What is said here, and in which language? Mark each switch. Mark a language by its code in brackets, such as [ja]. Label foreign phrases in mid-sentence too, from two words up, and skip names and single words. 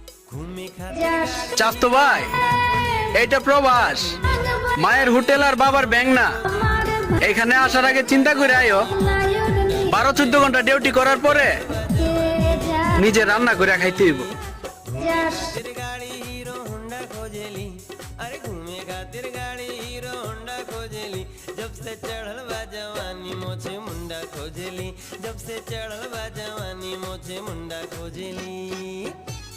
[bn] চাস্তো ভাই, এইটা প্রবাস, মায়ের হোটেল আর বাবার ব্যাংক না। এখানে আসার আগে চিন্তা করে আয়ো, 12-14 ঘন্টা ডিউটি করার পরে নিজে রান্না করে খাইতে হইব। [bho] गाड़ी हीरो होंडा खोजेली, अरे घूमे खातिर गाड़ी हीरो होंडा खोजेली। जब से चढ़ल बा जवानी मोछे मुंडा खोजेली, जब से चढ़ल बा जवानी मोछे मुंडा खोजेली।